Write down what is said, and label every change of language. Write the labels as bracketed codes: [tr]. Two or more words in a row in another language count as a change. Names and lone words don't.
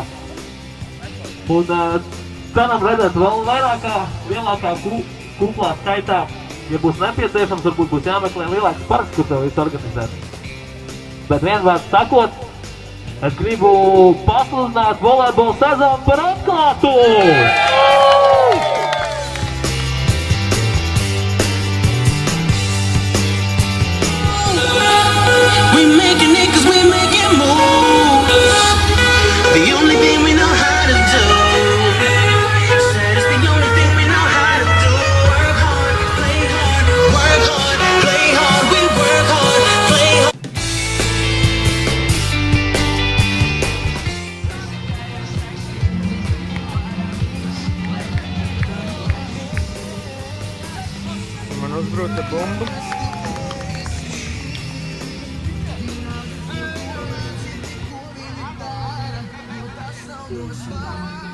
[lv] Un ceram redzēt vēl lielākā kuplā skaitā. Ja būs nepieciešams, varbūt būs jāmeklē lielāks parks, kur to visu organizēt. Bet vienvārds sakot, es gribu pasludināt volejbola sezonu par atklātu! [en] We making it 'cause we making moves. The only thing we know how to do. Said it's the only thing we know how to do. Work hard, play hard, work hard, play hard. We work hard, play hard. [lv] Man uzbrūca bumbu. [en] Thank you.